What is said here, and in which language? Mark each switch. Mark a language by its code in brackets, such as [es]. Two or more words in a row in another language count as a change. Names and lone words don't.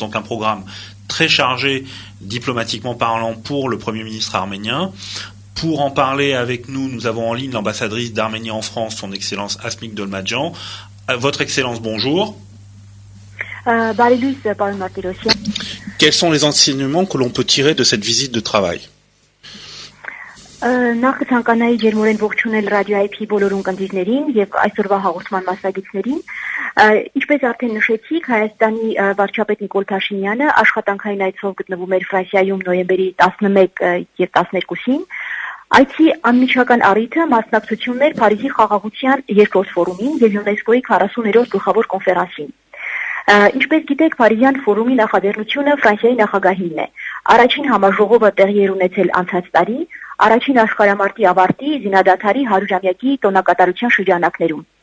[fr] Donc un programme très chargé, diplomatiquement parlant, pour le Premier ministre arménien. Pour en parler avec nous, nous avons en ligne l'ambassadrice d'Arménie en France, son Excellence Asmik Dolmadjan. Votre Excellence, bonjour. Quels sont les enseignements que l'on peut tirer de cette visite de travail? [hy] Նախ ցանկանայի ջերմորեն ողջունել ռադիոյի բոլոր ունկնդիրներին եւ այսօրվա հաղորդման մասնակիցներին։ Ինչպես արդեն նշեցիք, Հայաստանի վարչապետ Նիկոլ Փաշինյանը աշխատանքային այցով գտնվում էր Ֆրանսիայում նոյեմբերի 11 եւ 12-ին։ Այցի անմիջական առիթը մասնակցությունն էր Փարիզի խաղաղության 2-րդ ֆորումին եւ ՅՈՒՆԵՍԿՕ-ի 40-րդ գլխավոր կոնֆերանսին։ Ինչպես գիտեք, Փարիզյան ֆորումի նախաձեռնությունը Ֆրանսիայի նախագահինն է։ Առաջին համաժողովը տեղի էր ունեցել անցած տարի, առաջին աշխարհամարտի ավարտի զինադադարի 100-ամյակի տոնակատարության շրջանակներում։